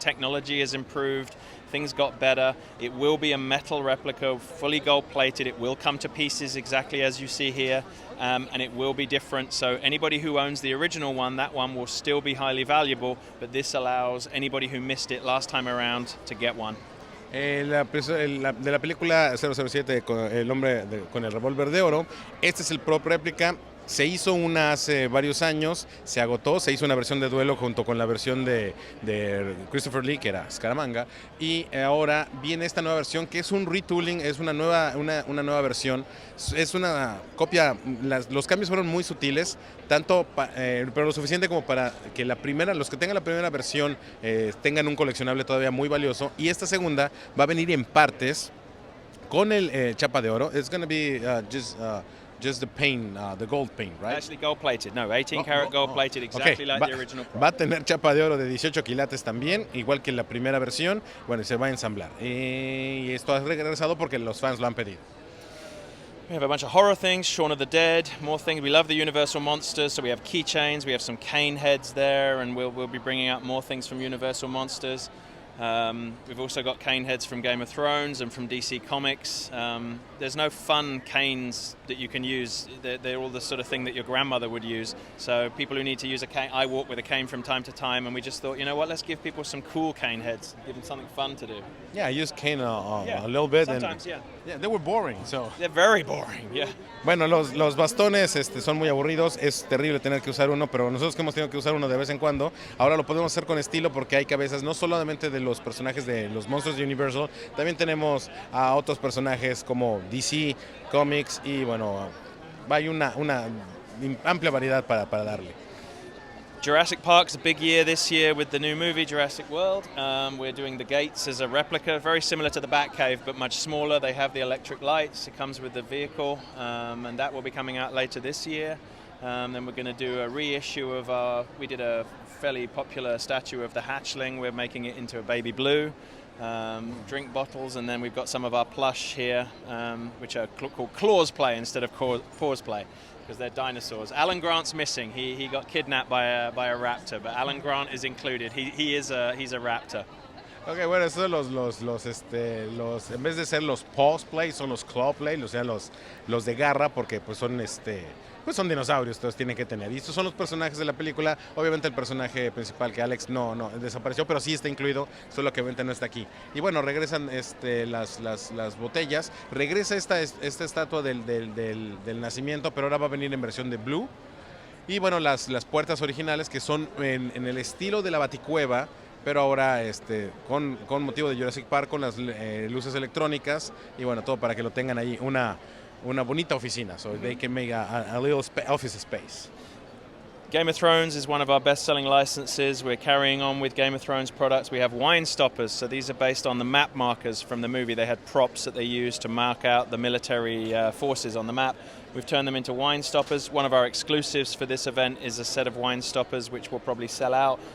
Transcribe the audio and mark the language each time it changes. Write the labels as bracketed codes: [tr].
[en] Technology has improved, things got better. It will be a metal replica, fully gold-plated. It will come to pieces exactly as you see here, and it will be different. So anybody who owns the original one, that one will still be highly valuable, but this allows anybody who missed it last time around to get one. [es] De la película 007, el hombre con el revólver de oro, este es el prop réplica. Se hizo una hace varios años, se agotó, se hizo una versión de duelo junto con la versión de Christopher Lee, que era Scaramanga, y ahora viene esta nueva versión que es un retooling, es una nueva versión, es una copia, los cambios fueron muy sutiles, pero lo suficiente como para que los que tengan la primera versión tengan un coleccionable todavía muy valioso, y esta segunda va a venir en partes con el chapa de oro. [en] It's going to be just the paint, the gold paint, right? Actually gold-plated, no, 18-karat gold-plated, exactly like the original prop. [es] Va a tener chapa de oro de 18 quilates también, igual que la primera versión. Bueno, se va a ensamblar. Y esto ha regresado porque los fans lo han pedido. [en] We have a bunch of horror things, Shaun of the Dead, more things. We love the Universal Monsters, so we have keychains, we have some cane heads there, and we'll be bringing out more things from Universal Monsters. We've also got cane heads from Game of Thrones and from DC Comics. There's no fun canes that you can use. They're all the sort of thing that your grandmother would use. So people who need to use a cane, I walk with a cane from time to time, and we just thought, you know what, let's give people some cool cane heads, give them something fun to do. Yeah, I used cane a little bit. Sometimes, Yeah, they were boring. So. They're very boring, yeah. [es] Bueno, los bastones son muy aburridos, es terrible tener que usar uno, pero nosotros que hemos tenido que usar uno de vez en cuando, ahora lo podemos hacer con estilo porque hay cabezas no solamente de los personajes de los monstruos de Universal, también tenemos a otros personajes como DC, Comics, y bueno, hay una amplia variedad para darle. [en] Jurassic Park's a big year this year with the new movie Jurassic World. We're doing the gates as a replica, very similar to the Batcave but much smaller. They have the electric lights, it comes with the vehicle, and that will be coming out later this year. Then we're going to do a reissue of we did a fairly popular statue of the hatchling. We're making it into a baby blue. Drink bottles, and then we've got some of our plush here, which are called Claws Play instead of Paws Play, because they're dinosaurs. Alan Grant's missing. He got kidnapped by a raptor, but Alan Grant is included. He's a raptor. [es] Ok, bueno, estos los en vez de ser los Paws Play, son los Claw Play, o sea, los de garra, porque pues son dinosaurios, entonces tienen que tener. Y estos son los personajes de la película. Obviamente el personaje principal, que Alex no desapareció, pero sí está incluido, solo que obviamente no está aquí. Y bueno, regresan las botellas, regresa esta estatua del nacimiento, pero ahora va a venir en versión de blue. Y bueno, las puertas originales, que son en el estilo de la Baticueva, pero ahora con motivo de Jurassic Park, con las luces electrónicas, y bueno, todo para que lo tengan ahí una bonita oficina, [en] so they can make a little office space. Game of Thrones is one of our best-selling licenses. We're carrying on with Game of Thrones products. We have wine stoppers, so these are based on the map markers from the movie. They had props that they used to mark out the military forces on the map. We've turned them into wine stoppers. One of our exclusives for this event is a set of wine stoppers which will probably sell out.